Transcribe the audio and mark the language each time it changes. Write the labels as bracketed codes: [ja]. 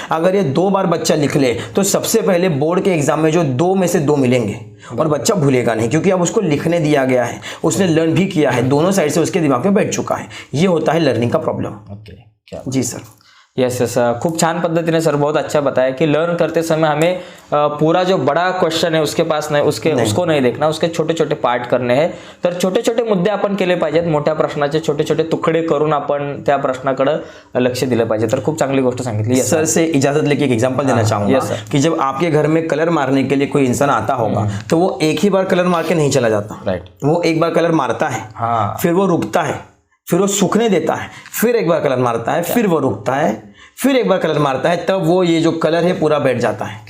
[hi] अगर ये 2 बार बच्चा लिख ले तो सबसे पहले बोर्ड के एग्जाम में जो 2 में से 2 मिलेंगे और बच्चा भूलेगा नहीं, क्योंकि अब उसको लिखने दिया गया है, उसने लर्न भी किया है, दोनों साइड से उसके दिमाग में बैठ चुका है। ये होता है लर्निंग का प्रॉब्लम। जी सर। यस यस, [mr] खूप छान पद्धतीने [hi] सर बहुत अच्छा बताया कि लर्न करते समय हमें पूरा जो बड़ा क्वेश्चन है उसके पास नाही, उसको नाही देखना, उसके छोटे छोटे पार्ट करणे है। [mr] तर छोटे छोटे मुद्दे आपण केले पाहिजेत, मोठ्या प्रश्नाचे छोटे छोटे तुकडे करून आपण त्या प्रश्नाकडे लक्ष दिलं पाहिजे। तर खूप चांगली गोष्ट सांगितली। [hi] सर से इजाजत लेके एक एग्जांपल देना चाहूंगा कि जब आपके घर में कलर मारने के लिए कोई इंसान आता होगा तो वो एक ही बार कलर मार के नहीं चला जाता। राइट, वो एक बार कलर मारता है, फिर वो रुकता है, फिर वो सूखने देता है, फिर एक बार कलर मारता है, फिर वो रुकता है, फिर एक बार कलर मारता है, तब वो ये जो कलर है पूरा बैठ जाता है।